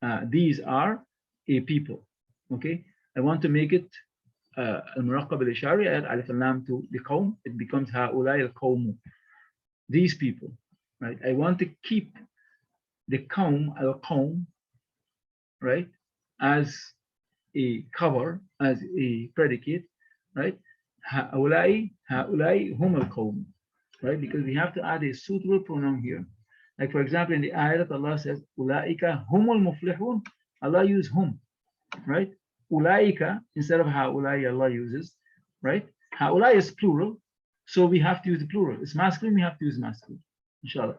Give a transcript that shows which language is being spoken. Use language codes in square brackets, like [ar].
[en] These are a people. Okay, I want to make it al-muraqqab al-ishari, add alif and lam to the qawm. It becomes ha'ulai al-qawmu. These people, right? I want to keep the qawm al-qawm, right, as a cover, as a predicate, right? [ar] هؤلاء هم القوم, right? [en] Because we have to add a suitable pronoun here. Like for example, in the ayah that Allah says, [ar] أولئك هم المفلحون, [en] Allah used hum, right? أولئك instead of هؤلاء Allah uses, right? هؤلاء is plural, so we have to use the plural. It's masculine, we have to use masculine, inshallah.